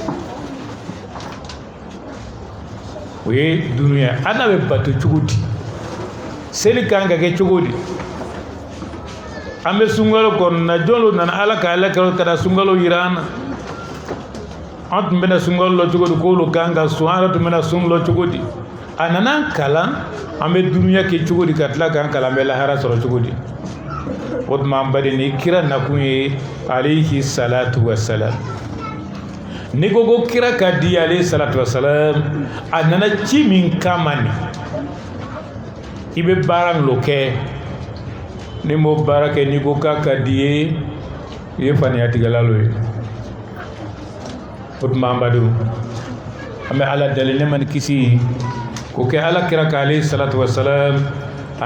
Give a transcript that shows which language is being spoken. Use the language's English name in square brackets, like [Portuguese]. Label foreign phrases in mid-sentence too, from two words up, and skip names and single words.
[Bambara] o ye dunuya ana bɛ bato cogo di seli kan ka kɛ cogo di an bɛ sunkalo kɔnɔna jɔn lo nana Ala ka alakira ka na sunkalo yira an na an tun bɛna sunkalo la cogo di k'olu kan ka sun an yɛrɛ tun bɛna sun la cogo di a nana kalan an bɛ dunuya kɛ cogo di ka tila k'an kalan an bɛ lahara sɔrɔ cogo di o tuma an baden ni kira nakun ye [Arabic] عليه الصلاة والسلام [Bambara] ni ko kira ka di [Arabic] عليه الصلاة والسلام [Bambara] a nana ci min kama ni i bɛ baara min lo kɛ ni m'o baara kɛ ni ko k'a ka di ye i ye faniya tigɛla lo ye o tuma an badenw an bɛ Ala deli ne ma ni kisi k'o kɛ Alakira ka [Arabic] عليه الصلاة والسلام [Bambara] a